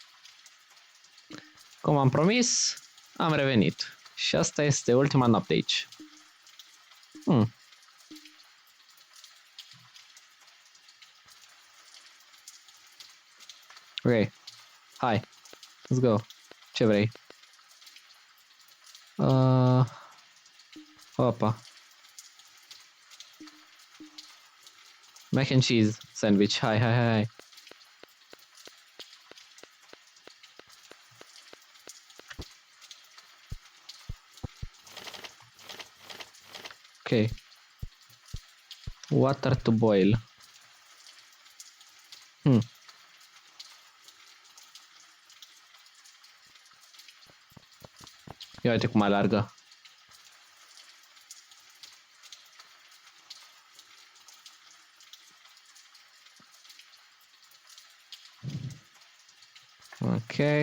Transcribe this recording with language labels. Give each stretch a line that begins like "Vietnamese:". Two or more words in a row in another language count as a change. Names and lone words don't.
Romanian: Cum am promis, am revenit. Și asta este ultima noapte aici. Ok. Hai.
English: Let's go.
Romanian: Ce vrei? Opa.
English: Mac and cheese sandwich.
Romanian: Hai, hai, hai. Ok.
English: Water to boil.
Romanian: Ia uite cum alargă. Ok.